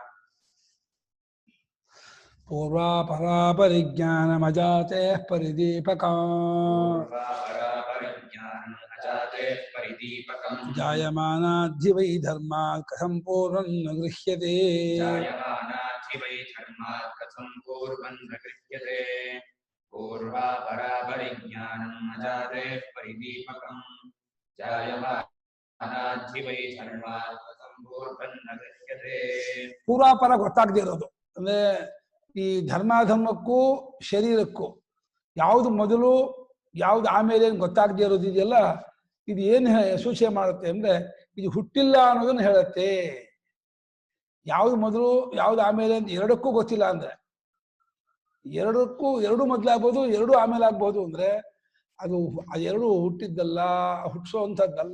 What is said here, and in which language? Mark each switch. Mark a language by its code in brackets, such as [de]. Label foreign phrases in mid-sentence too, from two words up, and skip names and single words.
[sa] पूर्वापरा परिज्ञानमजाते परिदीपकम् जायमानाद्धि वै धर्मात् कथं पूर्वं न गृह्यते पूर्वापरा परिज्ञानम् अजाते परिदीपकम् जायमानाद्धि वै धर्मात् कथं पूर्वं न गृह्यते। [kn] ಪೂರ್ವಾಪರ ಗೊತ್ತಾಗದೇ ಇರೋದು ಅಂದ್ರೆ ಈ ಧರ್ಮಾಧರ್ಮಕ್ಕೂ ಶರೀರಕ್ಕೂ ಯಾವುದು ಮೊದಲು ಯಾವ್ದು ಆಮೇಲೆ ಗೊತ್ತಾಗದೇ ಇರೋದು ಇದೆಯಲ್ಲ, ಇದು ಏನು ಸೂಚನೆ ಮಾಡುತ್ತೆ ಅಂದ್ರೆ ಇದು ಹುಟ್ಟಿಲ್ಲ ಅನ್ನೋದನ್ನ ಹೇಳುತ್ತೆ. ಯಾವ್ದು ಮೊದಲು ಯಾವ್ದು ಆಮೇಲೆ ಅಂತ ಎರಡಕ್ಕೂ ಗೊತ್ತಿಲ್ಲ ಅಂದ್ರೆ, ಎರಡು ಮೊದಲಾಗ್ಬೋದು ಎರಡು ಆಮೇಲೆ ಆಗ್ಬೋದು ಅಂದ್ರೆ ಅದು ಎರಡು ಹುಟ್ಟಿದ್ದಲ್ಲ, ಹುಟ್ಟಿಸೋವಂಥದ್ದಲ್ಲ.